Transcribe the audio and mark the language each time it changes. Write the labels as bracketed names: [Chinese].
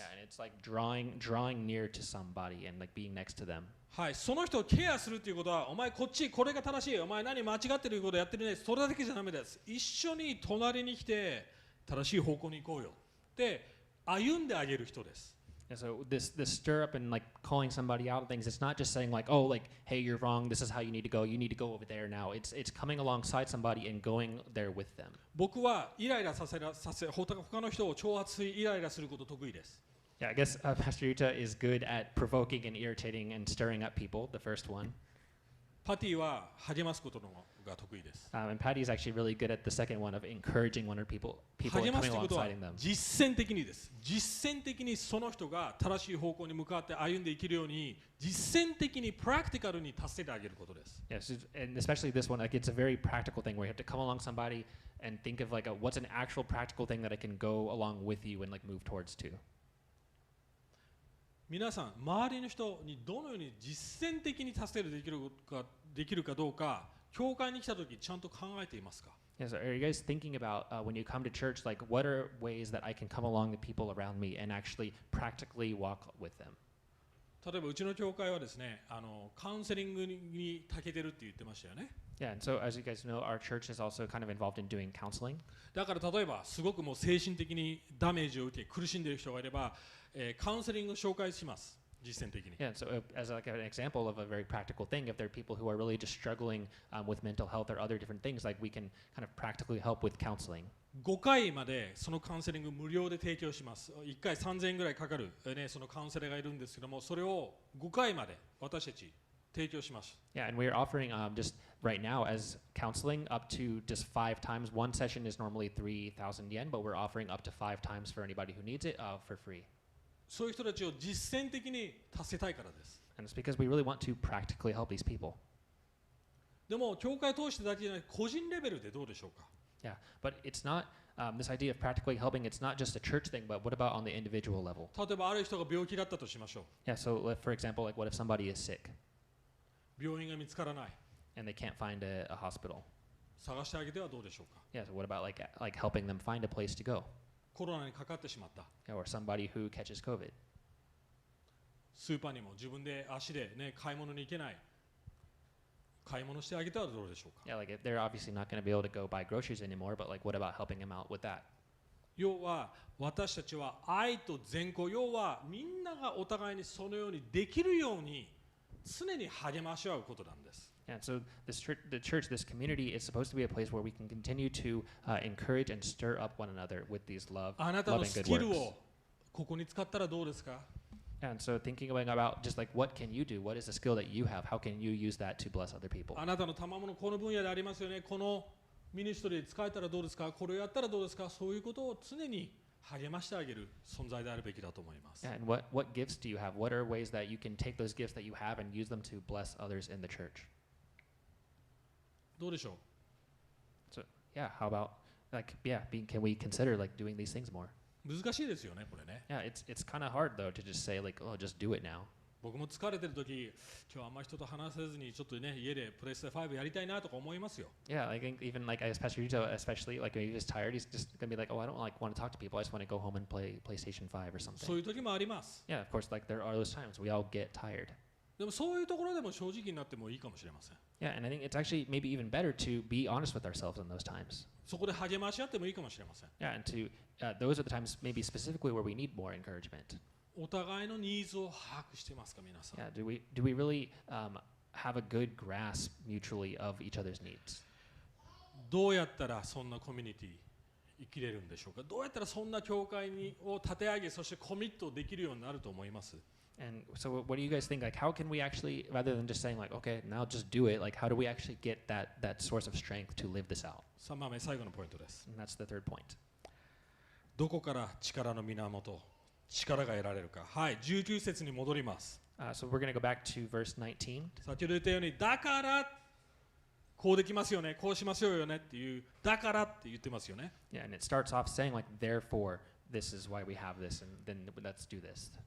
[English] Yeah, and it's like drawing near to somebody and like being next to them. [Japanese] はい、その人をケアするっていうことは、お前こっちこれが正しい、お前何間違ってることやってるね、それだけじゃダメです。一緒に隣に来て正しい方向に行こうよって歩んであげる人です。 [English] And so this stir up and like calling somebody out of things, it's not just saying like, oh, like, hey, you're wrong. This is how you need to go. You need to go over there now. It's coming alongside somebody and going there with them. [Japanese] 僕はイライラさせ他の人を挑発しイライラすること得意です。 [English] Yeah, I guess Pastor Yuta is good at provoking and irritating and stirring up people, the first one. [Japanese] パティは励ますことのが得意です。 [English] And Patty is actually really good at the second one of encouraging people [Japanese] 励 [English] and [Japanese] ますということは [English] alongside them. [Japanese] 実践的にです。実践的にその人が正しい方向に向かって歩んでいけるように実践的にプラクティカルに助けてあげることです。 [English] Yes, and especially this one, like it's a very practical thing where you have to come along somebody and think of like what's an actual practical thing that I can go along with you and like move towards too. [Japanese] 皆さん、周りの人にどのように実践的に助けるできるかどうか、教会に来たときちゃんと考えていますか。 [English] Yes, are you guys thinking about when you come to church, like what are ways that I can come along the people around me and actually practically walk with them? [Japanese] 例えばうちの教会はですね、カウンセリングに長けてるって言ってましたよね。 [English] Yeah, and so as you guys know, our church is also kind of involved in doing counseling. [Japanese] だから例えばすごくもう精神的にダメージを受け苦しんでいる人がいれば、カウンセリングを紹介します。実践的に。 [English] Yeah, so as like an example of a very practical thing, if there are people who are really just struggling with mental health or other different things, like we can kind of practically help with counseling. [Japanese] 5回までそのカウンセリング無料で提供します。1回3000円ぐらいかかる、そのカウンセラーがいるんですけども、それを5回まで私たち提供します。 [English] Yeah, and we're offering just right now as counseling up to just 5 times. One session is normally 3,000 yen, but we're offering up to 5 times for anybody who needs it for free. [Japanese] そういう人たちを実践的に助けたいからです。 [English] And it's because we really want to practically help these people. [Japanese] でも教会通してだけじゃなく個人レベルでどうでしょうか。 [English] Yeah, but it's not this idea of practically helping, it's not just a church thing, but what about on the individual level? [Japanese] 例えばある人が病気だったとしましょ [English] Yeah, so for example, like what if somebody is sick [Japanese] う。病院が見つからない。 [English] and they can't find a hospital? [Japanese] 探してあげてはどうでしょうか。 [English] Yeah, so what about like helping them find a place to go? [Japanese] コロナにかかってしまった。 [English] Yeah, or somebody who catches COVID. [Japanese] スーパーにも自分で足でね、買い物に行けない。買い物してあげてはどうでしょうか。 [English] Yeah, like they're obviously not going to be able to go buy groceries anymore, but like what about helping them out with that? [Japanese] 要は私たちは愛と善行、要はみんながお互いにそのようにできるように常に励まし合うことなんです。 [English] And so the church, this community is supposed to be a place where we can continue to encourage and stir up one another with these [Japanese] あなたの [English] loving [Japanese] ス [English] good [Japanese] キル [English] works. [Japanese] をここに使ったらどうですか。 [English] And so thinking about just like what can you do? What is the skill that you have? How can you use that to bless other people? [Japanese] あなたの賜物この分野でありますよね。このミニストリーで使えたらどうですか。これをやったらどうですか。そういうことを常に励ましてあげる存在であるべきだと思います。 [English] And what gifts do you have? What are ways that you can take those gifts that you have and use them to bless others in the church? [Japanese] どうでしょう。 [English] So yeah, how about like can we consider like doing these things more? [Japanese] 難しいですよね、これね。 [English] Yeah, it's kind of hard though to just say like, oh, just do it now. [Japanese] 僕も疲れてる時、今日あんまり人と話せずにちょっとね、家でプレステ5やりたいなとか思いますよ。 [English] Yeah, I think even like as Pastor Yuto, especially like when he's tired, he's just gonna be like, oh, I don't like want to talk to people. I just want to go home and play PlayStation 5 or [Japanese] そう [English] something. [Japanese] いう時もあります。 [English] Yeah, of course, like there are those times we all get tired. [Japanese] でもそういうところでも正直になってもいいかもしれません。 [English] Yeah, and I think it's actually maybe even better to be honest with ourselves in those times. [Japanese] そこで励まし合ってもいいかもしれません。 [English] Yeah, and those are the times maybe specifically where we need more encouragement. [Japanese] お互いのニーズを把握してますか、皆さん。 [English] Yeah, do we really have a good grasp mutually of each other's needs? [Japanese] どうやったらそんなコミュニティ生きれるんでしょうか。どうやったらそんな教会を立て上げ、そしてコミットできるようになると思います。 [English] And so what do you guys think? Like, how can we actually, rather than just saying like, okay, now just do it, like, how do we actually get that source of strength to live this out? [Japanese] 3番目、最後のポイントです。 [English] And that's the third point. [Japanese] どこから力の源、力が得られるか。はい、19節に戻ります。 [English] So we're going to go back to verse 19. [Japanese] 先ほど言ったように、だからこうできますよね、こうしますよねっていう、だからって言ってますよね。 [English] Yeah, and it starts off saying like, therefore, this is why we have this, and then let's do this.